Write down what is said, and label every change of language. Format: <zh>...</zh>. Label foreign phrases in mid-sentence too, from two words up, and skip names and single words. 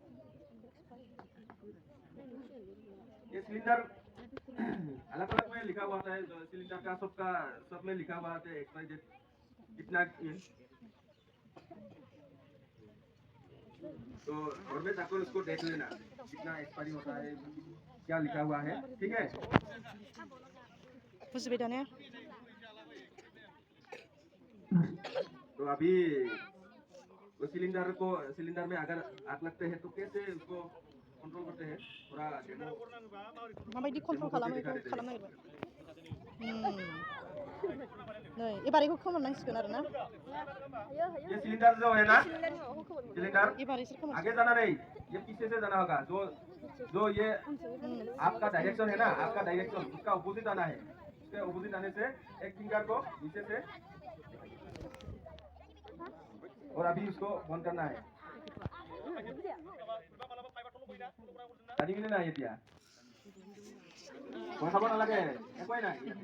<hi>ये सिलेंडर अलग अलग में लिखा हुआ है सिलेंडर का सब में लिखा हुआ है एक्सपायरी डेट कितना तो घर में जाकर उसको देख लेना कितना एक्सपायरी होता है क्या लिखा हुआ है ठीक है</hi> <brx>बुझबाय दा ने</brx> <hi>तो अभी वो सिलेंडर में अगर आग लगते हैं तो कैसे उसको कंट्रोल करते हैं थोड़ा डेमो</hi> <brx>माबायदि कंट्रोल खालामो बेखौ खालामनो नागिरबाय नै एबारैखौ खोमोरनांसिगोन आरो ना</brx> <hi>ये सिलेंडर जो है ना सिलेंडर</hi> <brx>एबार इसोर खोमोर</brx> <hi>आगे जाना नहीं ये पीछे से जाना होगा जो ये आपका डायरेक्शन है ना आपका डायरेक्शन उसका अपोजिट आना है उसके अपोजिट आने से एक फिंगर को नीचे से और अभी उसको बंद करना है पानी मिले ना ये दिया कोई खबर ना लगे कोई ना</hi>